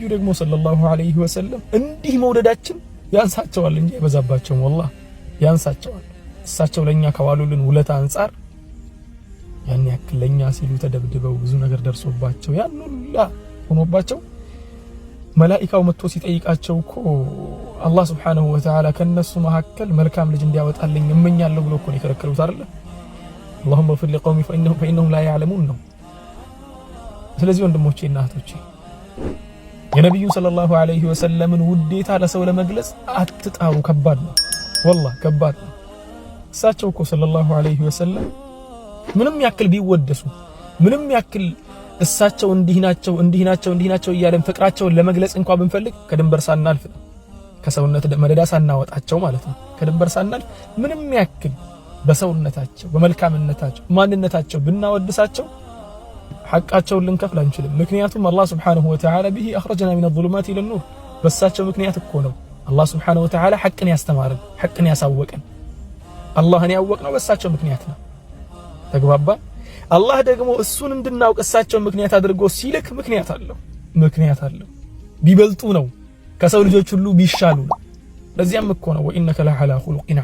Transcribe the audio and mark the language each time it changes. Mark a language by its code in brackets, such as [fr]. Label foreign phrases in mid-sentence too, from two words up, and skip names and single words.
[am] ደግሞ [ar] صلى الله عليه وسلم [am] እንዲህ መውደዳችን ያንሳቸዋል እንጂ አይበዛባቸውም። ወላሂ ያንሳቸዋል። እሳቸው ለኛ ከዋሉልን ውለታ አንፃር ያን ያክል ለኛ ሲሉ ተደብድበው ብዙ ነገር ደርሶባቸው ያን ሁላ ሆኖባቸው መላኢካው መጥቶ ሲጠይቃቸው እኮ [ar] الله سبحانه وتعالى [am] ከነሱ መካከል መልካም ልጅ እንዲያወጣልኝ እመኛለሁ ብሎ እኮ ነው የከለከሉት አይደል? [ar] اللهم اغفر لقومي فإنهم لا يعلمون [am] ነው። ስለዚህ ወንድሞቼና እህቶቼ የነብዩ [ar] صلى الله عليه وسلم [am] ውዴታ ለሰው ለመግለጽ አትጣሩ። ከባድ ነው ወላሂ ከባድ ነው። እሳቸው እኮ [ar] صلى الله عليه وسلم [am] ምንም ያክል ቢወደሱ ምንም ያክል እሳቸው እንዲህ ናቸው እያለን ፍቅራቸውን ለመግለጽ እንኳን ብንፈልግ ከድንበር ሳናልፍ ከሰውነት መደዳ ሳናወጣቸው ማለት ነው ከድንበር ሳናልፍ ምንም ያክል በሰውነታቸው በመልካምነታቸው ማንነታቸው ብናወድሳቸው ሐቃቸውን ልንከፍል አንችልም። ምክንያቱም [ar] الله سبحانه وتعالى به اخرجنا من الظلمات الى النور [am] በሳቸው ምክንያት እኮ ነው [ar] الله سبحانه وتعالى [am] ሐቅን ያስተማረን ሐቅን ያሳወቀን። አላህን ያወቅነው በሳቸው ምክንያት ነው። ተግባባ። አላህ ደግሞ እሱን እንድናውቅ እሳቸው ምክንያት አድርጎ ሲልክ ምክንያት አለው ቢበልጡ ነው ከሰው ልጆች ሁሉ ቢሻሉ ነው። ለዚያም እኮ ነው [ar] وإنك لعلى خلق